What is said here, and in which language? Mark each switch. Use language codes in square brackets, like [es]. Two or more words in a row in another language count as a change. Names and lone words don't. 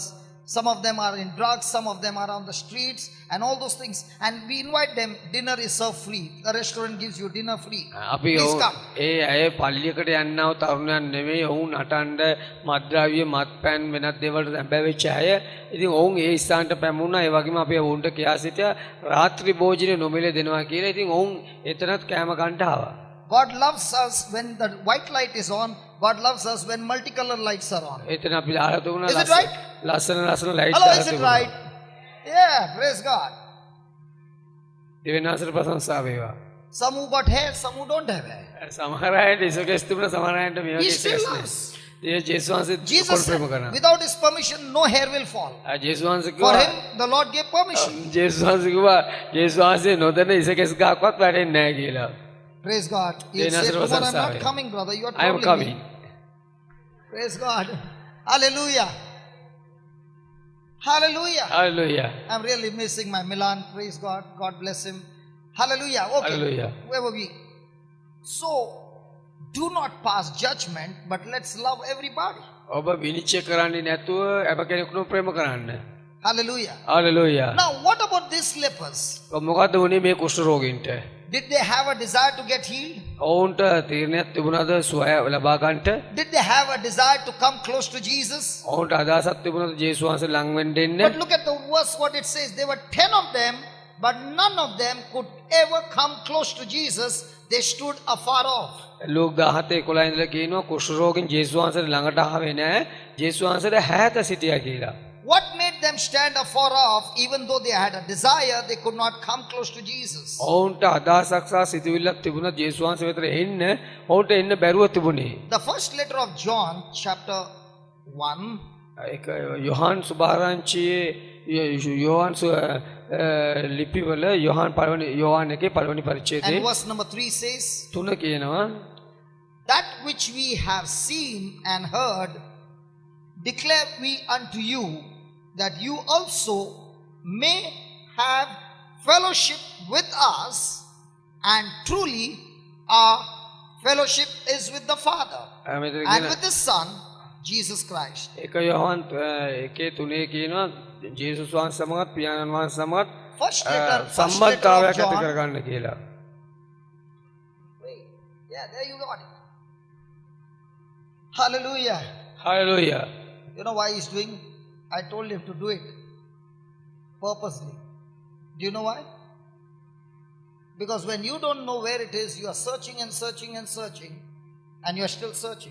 [en] Some of them are in drugs, some of them are on the streets and all those things. And we invite them, dinner is served free. The restaurant gives you dinner free. [si] අපි [en] Please come. [si] ඒ අය පල්ලියකට යන්නව තරුණයන් නෙමෙයි ඔවුන් නටන්න මත්ද්‍රව්‍ය මත්පැන් වෙනත් දේවල්ට බැවෙච්ච අය. ඉතින් ඔවුන් ඒ ස්ථානට පැමුණා. ඒ වගේම අපි ඔවුන්ට කියා සිටියා රාත්‍රී භෝජනේ නොමිලේ දෙනවා කියලා. ඉතින් ඔවුන් එතනත් කෑම ගන්න ආවා. [en] God loves us when the white light is on. God loves us when multicolor lights are on. [si] එතන අපි දාලා තුමුණා [en] Is it right? [si] ලස්සන ලයිට් [en] Hello, [si] දාලා [en] is it [si] තිබුණා. [en] right? Yeah, praise God. [si] දෙවියන්වහන්සේට ප්‍රශංසා වේවා. [en] Some who got hair, some who don't have hair. [si] සමහර අයට ඉසකෙස් තිබුණා සමහර අයට මේ [en] He [si] වගේ [en] still [si] ඉසකෙස් [en] loves. [si] නෑ. ජේසුස් වහන්සේ [en] Jesus [si] කොල් [en] said, [si] ප්‍රේම කරනවා. [en] without his permission, no hair will fall. [si] ජේසුස් වහන්සේ [en] For [si] කිව්වා [en] him, the Lord gave permission. [si] ජේසුස් වහන්සේ කිව්වා ජේසුස් වහන්සේ නොදැන ඉසකෙස් ගහක්වත් වැටෙන්නේ නැහැ කියලා. [en] Praise God. You Then say, Nazareth was "Kumar, I'm not sorry. coming, brother. You are I am troubling coming. me." Praise God. Hallelujah. Hallelujah. Hallelujah. I'm really missing my Milan. Praise God. God bless him. Hallelujah. Okay. Hallelujah. Where were we? So, do not pass judgment, but let's love everybody. [si] ඔබ විනිශ්චය කරන්නේ නැතුව අප කෙනෙකුට ප්‍රේම කරන්න. [en] Hallelujah. Hallelujah. Now, what about these lepers? [si] මොකද්ද වුනේ මේ කුෂ්ඨ රෝගීන්ට? [en] Did they have a desire to get healed? [si] ඔවුන්ට තීරණයක් තිබුණාද සුවය ලබා ගන්නට? [en] Did they have a desire to come close to Jesus? [si] ඔවුන්ට අදහසක් තිබුණාද ජේසුස් වහන්සේ ළඟ වෙන්න එන්න? [en] But look at the verse, what it says. There were 10 of them, but none of them could ever come close to Jesus. They stood afar off. [si] ලූක් 17:11 ඉඳලා කියනවා කුෂ්ඨ රෝගීන් ජේසුස් වහන්සේට ළඟට ආවේ නැහැ. ජේසුස් වහන්සේට හැත සිටියා කියලා. [en] What made them stand afar off, even though they had a desire, they could not come close to Jesus? [si] ඔවුන්ට අදහසක් සහ සිතුවිල්ලක් තිබුණා ජේසුස් වහන්සේ වෙතට එන්න. ඔවුන්ට එන්න බැරුව තිබුණේ. [en] The first letter of John, chapter 1, [si] ඒක යොහාන් සුභාරංචියේ යොහාන් ලිපිවල යොහාන් පළවෙනි යොහාන් එකේ පළවෙනි පරිච්ඡේදයේ [en] and verse number 3 says, [si] 3 කියනවා [en] that which we have seen and heard declare we unto you, that you also may have fellowship with us, and truly our Fellowship is with the Father [si] මෙතන [en] and [si] කියන [en] with His Son, Jesus Christ. [si] එක යොහන් එකේ තුනේ කියනවා ජේසුස් වහන්සේ සමගත් පියාණන් වහන්සේ සමගත් [en] First letter of [si] සම්බන්ධතාවයක් ඇති [en] John. [si] කරගන්න කියලා. [en] Wait. Yeah, there you got it. Hallelujah. [si] හලෙලූයා. [en] You know why he's doing? I told him to do it purposely. Do you know why? Because when you don't know where it is, you are searching and searching and searching, and you are still searching.